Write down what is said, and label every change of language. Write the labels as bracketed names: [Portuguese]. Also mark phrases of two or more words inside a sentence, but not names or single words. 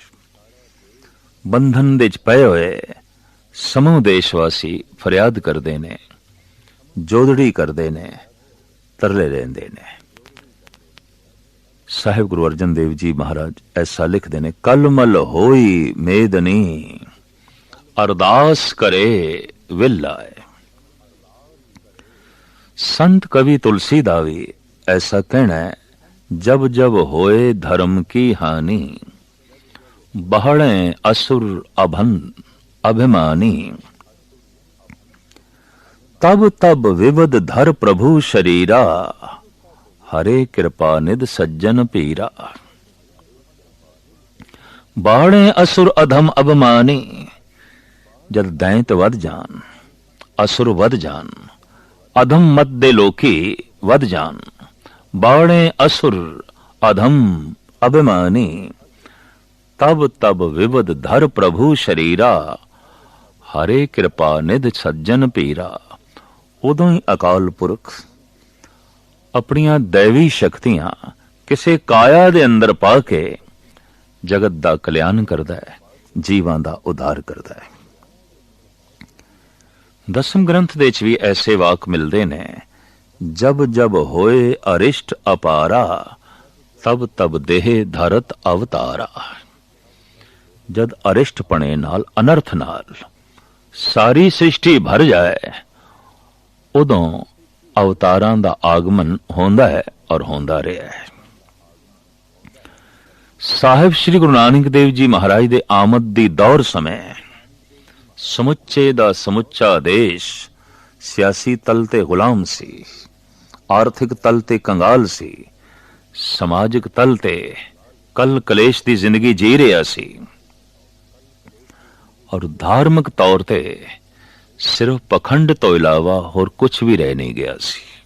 [Punjabi] ਬੰਧਨ ਦੇ ਵਿਚ ਪਏ ਹੋਏ ਸਮੂਹ ਦੇਸ਼ਵਾਸੀ ਫਰਿਆਦ ਕਰਦੇ ਨੇ, ਜੋਦੜੀ ਕਰਦੇ ਨੇ, ਤਰਲੇ ਲੈਂਦੇ ਨੇ। ਸਾਹਿਬ ਗੁਰੂ ਅਰਜਨ ਦੇਵ ਜੀ ਮਹਾਰਾਜ ਐਸਾ ਲਿਖਦੇ ਨੇ, ਕਲਮਲ ਹੋਈ ਮੇਦਨੀ ਅਰਦਾਸ ਕਰੇ ਵਿਲਾਏ। ਸੰਤ ਕਵੀ ਤੁਲਸੀ ਦਾ ਭੀ ਐਸਾ ਕਹਿਣਾ ਹੈ, [Hindi] जब जब होए धर्म की हानि बहड़े असुर अभन अभिमानी। तब तब विवद धर प्रभु शरीरा हरे कृपा निध सज्जन पीरा। बाणे असुर अधम अभिमानी। [Punjabi] ਜਦ ਦੈਂਤ ਵਧ ਜਾਣ, ਅਸੁਰ ਵਧ ਜਾਣ, ਅਧਮ ਮਤ ਦੇ ਲੋਕੀ ਵਧ ਜਾਣ, [Hindi] बाणे असुर अधम अभिमानी। तब तब विवद धर प्रभु शरीरा, हरे कृपा निध सज्जन पीरा। [Punjabi] ਉਦੋਂ ਹੀ ਅਕਾਲ ਪੁਰਖ ਆਪਣੀਆਂ ਦੈਵੀ ਸ਼ਕਤੀਆਂ ਕਿਸੇ ਕਾਇਆ ਦੇ ਅੰਦਰ ਪਾ ਕੇ ਜਗਤ ਦਾ ਕਲਿਆਣ ਕਰਦਾ ਹੈ, ਜੀਵਾਂ ਦਾ ਉਧਾਰ ਕਰਦਾ ਹੈ। ਦਸਮ ਗ੍ਰੰਥ ਦੇ ਚ ਭੀ ਐਸੇ ਵਾਕ ਮਿਲਤੇ ਨੇ, [Hindi] जब जब होए अरिष्ट अपारा, तब तब देह धरत अवतारा। [Punjabi] ਜਦ ਅਰਿਸ਼ਟ ਪਣੇ ਨਾਲ ਅਨਰਥ ਨਾਲ ਸਾਰੀ ਸ੍ਰਿਸ਼ਟੀ ਭਰ ਜਾਏ, ਉਦੋਂ ਅਵਤਾਰਾਂ ਦਾ ਆਗਮਨ ਹੁੰਦਾ ਹੈ ਔਰ ਹੁੰਦਾ ਰਿਹਾ ਹੈ। ਸਾਹਿਬ ਸ੍ਰੀ ਗੁਰੂ ਨਾਨਕ ਦੇਵ ਜੀ ਮਹਾਰਾਜ ਦੇ ਆਮਦ ਦੀ ਦੌਰ ਸਮੇਂ ਸਮੁੱਚੇ ਦਾ ਸਮੁੱਚਾ ਦੇਸ਼ ਸਿਆਸੀ ਤਲ ਤੇ ਗੁਲਾਮ ਸੀ, ਆਰਥਿਕ ਤਲ ਤੇ ਕੰਗਾਲ ਸੀ, ਸਮਾਜਿਕ ਤਲ ਤੇ ਕਲ ਕਲੇਸ਼ ਦੀ ਜ਼ਿੰਦਗੀ ਜੀ ਰਿਹਾ ਸੀ, ਔਰ ਧਾਰਮਿਕ ਤੌਰ ਤੇ ਸਿਰਫ਼ ਪਖੰਡ ਤੋਂ ਇਲਾਵਾ ਹੋਰ ਕੁਝ ਭੀ ਰਹਿ ਨਹੀਂ ਗਿਆ ਸੀ।